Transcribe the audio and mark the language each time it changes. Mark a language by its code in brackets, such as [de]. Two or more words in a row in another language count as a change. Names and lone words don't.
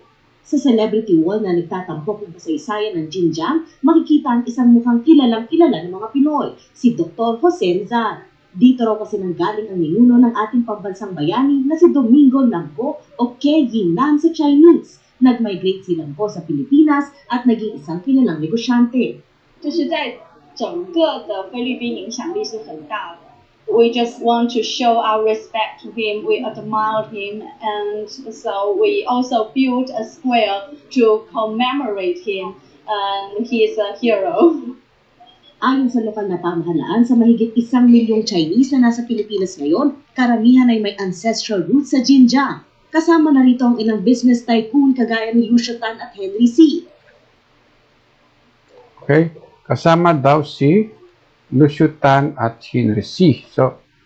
[tl] Sa Celebrity Wall na nagtatampok ng kasaysayan ng Xinjiang, makikita ang isang mukhang kilalang-kilala ng mga Pinoy, si Dr. Jose Rizal. Dito raw kasi nanggaling ang ninuno ng ating pambansang bayani na si Domingo Lampo o Ke Yingnan sa Chinese. Nag-migrate si Lampo sa Pilipinas at naging isang kilalang negosyante. [zh] 就是在整个的菲律宾影响力是很大的。 [en] We just want to show our respect to him, we admire him, and so we also built a square to commemorate him, and he is a hero. [tl] Ayon sa lokal na pamahalaan, sa mahigit 1 milyong Chinese na nasa Pilipinas ngayon, karamihan ay may [en] ancestral roots [tl] sa Xinjiang. Kasama na rito ang ilang [en] business tycoon [tl] kagaya ni Lucio Tan at Henry C. Okay? Kasama daw si Lucio Tan at Henry C.